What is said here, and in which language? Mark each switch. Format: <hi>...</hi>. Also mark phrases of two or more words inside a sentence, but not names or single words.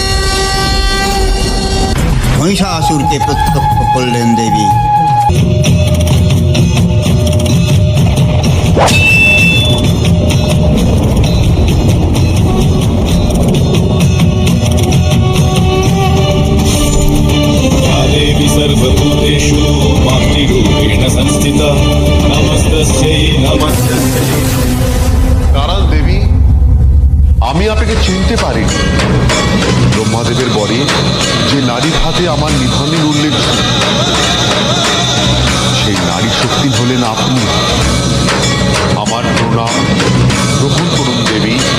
<bn>মহিষাসুরকে প্রত্যক্ষ করলেন দেবী।</bn> <sa>देवी सर्वभूतेषु मातृरूपेण संस्थिता नमस्तस्यै नमस्तस्यै।</sa> <bn>নারায়ণ দেবী, আমি আপনাকে চিনতে পারিনি। ব্রহ্মাদেবের বরে যে নারীর হাতে আমার নিধনের উল্লেখ ছিল, সেই নারী শক্তি হলেন আপনি। আমার প্রণাম গ্রহণ করুন দেবী।</bn>